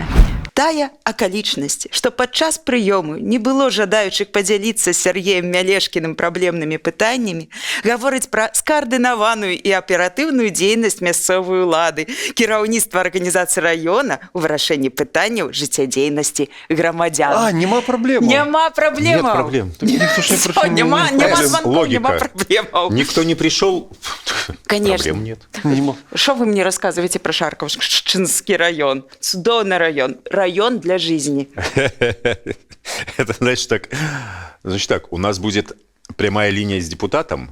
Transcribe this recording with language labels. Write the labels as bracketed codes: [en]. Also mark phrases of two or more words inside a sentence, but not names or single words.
[be] Тая акалічнасць, што падчас прыёму не было жадаючых падзяліцца з Сергеем Мялешкіным праблемнымі пытаннямі, гаворыць пра скаардынаваную і аператыўную дзейнасць мясцовай улады, кіраўніцтва арганізацыі раёна ў вырашэнні пытанняў жыццядзейнасці грамадзян. Нема праблемаў. Нема праблемаў. [ru] Нет проблем. Никто ж не пришел. Нема звонков, Логика. [be] нема проблемаў. [ru] Никто не пришел. Конечно. Проблем нет. Что вы мне рассказываете про Шаркаўшчынскі район? [be] Цудоўны район. [ru] Район для жизни. Это значит так, у нас будет прямая линия с депутатом.